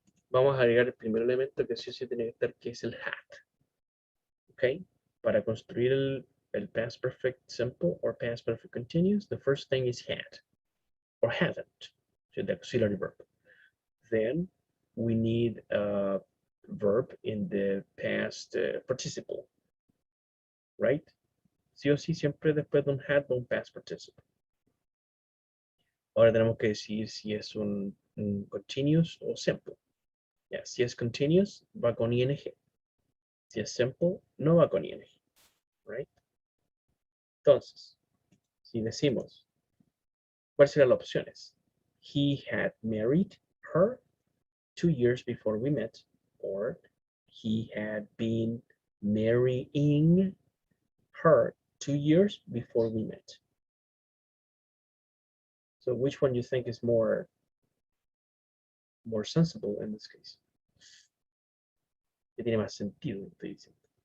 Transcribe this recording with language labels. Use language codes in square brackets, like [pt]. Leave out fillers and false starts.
[es] Vamos a agregar el primer elemento que sí o sí tiene que estar, que es el had. Ok. Para construir el [en] past perfect simple or past perfect continuous, the first thing is had or haven't, so the auxiliary verb. Then we need a verb in the past participle, right? [es] Sí o sí, siempre después de un had va un past participle. Ahora tenemos que decir si es un continuous o simple. Ya, si es continuous, va con ing. Si es simple, no va con ing, right? Entonces, si decimos, ¿cuáles serían las opciones? [en] He had married her 2 years before we met, or he had been marrying her 2 years before we met. So which one do you think is more sensible in this case? [es] ¿Qué tiene más sentido? Estoy diciendo.